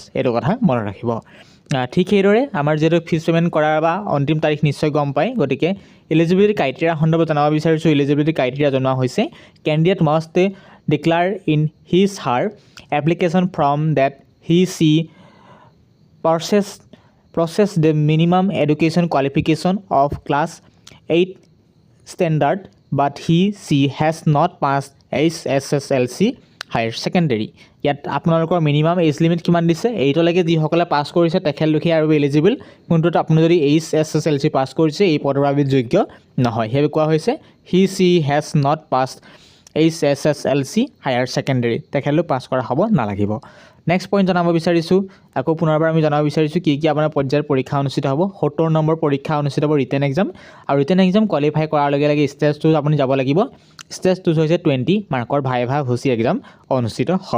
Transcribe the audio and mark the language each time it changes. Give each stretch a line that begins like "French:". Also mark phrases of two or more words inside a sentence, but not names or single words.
Assamese: এইটো কথা মনত ৰাখিব। ঠিক সেইদৰে আমাৰ যিহেতু
English: fees payment
Assamese: কৰাৰ বা অন্তিম তাৰিখ নিশ্চয় গম পায়, গতিকে
English: eligibility criteria
Assamese: সন্দৰ্ভত জনাব বিচাৰিছোঁ।
English: eligibility criteria
Assamese: জনোৱা হৈছে
English: candidate must declare in his her application form that he she process the minimum education qualification of class 8 standard, but he/she has not passed HSSLC higher secondary.
Assamese: ইয়াত আপোনালোকৰ
English: minimum age limit
Assamese: কিমান দিছে, 8লৈকে যিসকলে পাছ কৰিছে তেখেতলোকে আৰু এলিজিবল, কিন্তু আপুনি যদি HSSLC পাছ কৰিছে এই পদৰ বাবে যোগ্য নহয়। সেইবাবে কোৱা হৈছে
English: he/she has not passed HSSLC higher secondary,
Assamese: তেখেতলোক পাছ কৰা হ'ব নালাগিব।
English: next point
Assamese: জনাব বিচাৰিছোঁ। আকৌ পুনৰবাৰ আমি জনাব বিচাৰিছোঁ কি আপোনাৰ পৰ্যায়ৰ পৰীক্ষা অনুষ্ঠিত হ'ব। 70 নম্বৰ পৰীক্ষা অনুষ্ঠিত হ'ব
English: written exam,
Assamese: আৰু
English: written exam
Assamese: কোৱালিফাই কৰাৰ লগে লগে ষ্টেজ 2 আপুনি যাব লাগিব। ষ্টেজ 2 হৈছে 20 মাৰ্কৰ
English: viva voce exam
Assamese: অনুষ্ঠিত হ'ব।